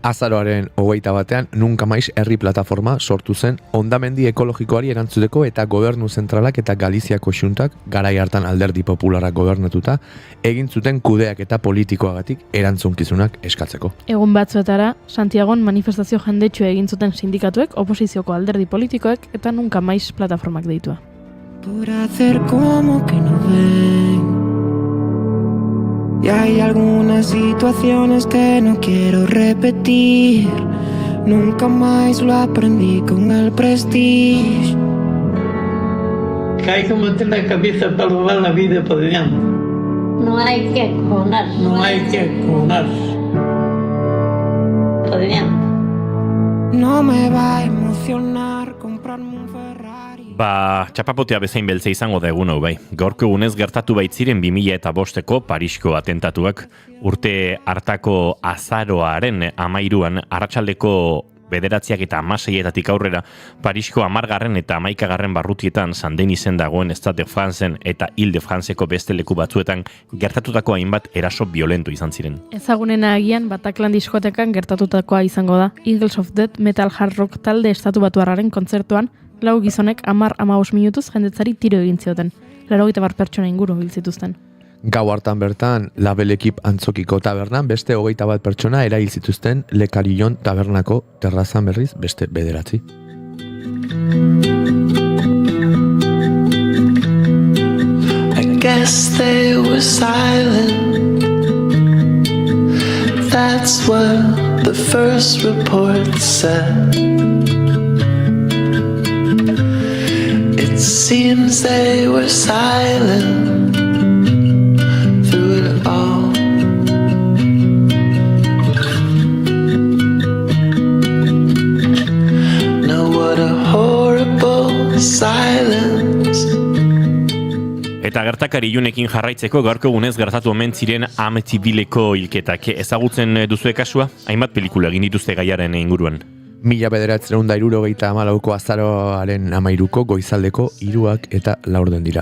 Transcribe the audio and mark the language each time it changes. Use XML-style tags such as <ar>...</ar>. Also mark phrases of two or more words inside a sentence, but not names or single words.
<eu>Azaroaren 21 Nunca Mais herri plataforma sortu zen hondamendi ekologikoari erantzuteko eta gobernu zentralak eta Galiziako xuntak garai hartan alderdi popularak gobernatuta egin zuten kudeak eta politikoagatik erantzunkizunak eskatzeko. Egun batzuetara, Santiagon manifestazio jendetsua egin zuten sindikatuek, oposizioko alderdi politikoek eta Nunca Mais plataformak deitua.</eu> <es>Por hacer como que no ven. Y hay algunas situaciones que no quiero repetir. Nunca más lo aprendí con el prestige. Que hay que meter la cabeza para robar la vida por delante. No hay que colarse. No hay que colarse. Por delante. No me va a emocionar comprarme un Ferrari.</es> <eu>Txapapotea bezain beltza izango da egun hau bai. Gaurko egunez gertatu baitziren 2005ko Parisko atentatuak. Urte hartako azaroaren 13an arratsaldeko 9 eta 16 aurrera Parisko 10. eta 11. barrutietan Saint-Denisen dagoen Stade de Francen eta Ile-de-Franceko beste leku batzuetan gertatutako hainbat eraso violentu izan ziren. Ezagunena agian Bataclan diskotekan gertatutakoa izango da. Eagles of Death metal</eu> <en>hard rock</en> <eu>talde estatu batuarraren kontzertuan 4 gizonek 10-15 minutuz jendetzari tiro egin zioten. 80 pertsona inguru hil zituzten. Gau hartan bertan, Label Ekip antzokiko tabernan beste 21 pertsona erahil zituzten Le Carillon tabernako terrazan berriz beste 9.</eu> <en>I guess they were silent. That's what the first report said. It seems they were silent through it all. Now what a horrible silence.</en> <eu>Eta gertakari ilunekin jarraitzeko gaurko egunez gertatu omen ziren Amityvilleko hilketak. Ezagutzen duzue kasua? Hainbat pelikula egin dituzte gaiaren inguruan. 1974ko azaroaren 13ko goizaldeko 3 eta 4 dira.</eu>